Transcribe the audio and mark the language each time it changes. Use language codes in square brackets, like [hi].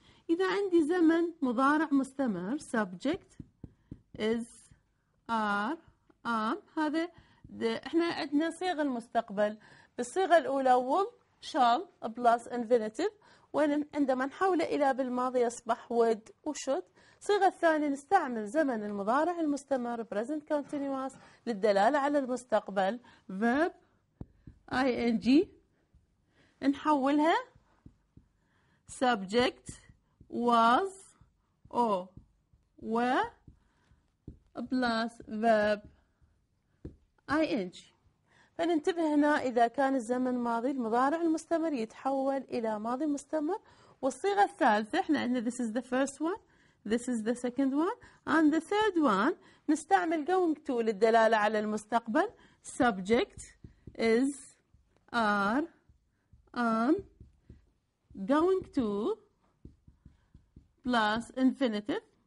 [ar] إذا عندي زمن مضارع مستمر [en] subject is are am. [ar] هذا احنا عندنا صيغ المستقبل. بالصيغة الأولى [en] will shall plus infinitive، [ar] وعندما نحوله إلى بالماضي يصبح would وshould. الصيغة الثانية نستعمل زمن المضارع المستمر [en] present continuous [ar] للدلالة على المستقبل verb ing، نحولها [en] subject was or were plus verb ing. [ar] فننتبه هنا إذا كان الزمن ماضي المضارع المستمر يتحول إلى ماضي مستمر. والصيغة الثالثة احنا عندنا [en] this is the first one, this is the second one and the third one [ar] نستعمل going to للدلالة على المستقبل [en] subject is are am going to plus infinitive.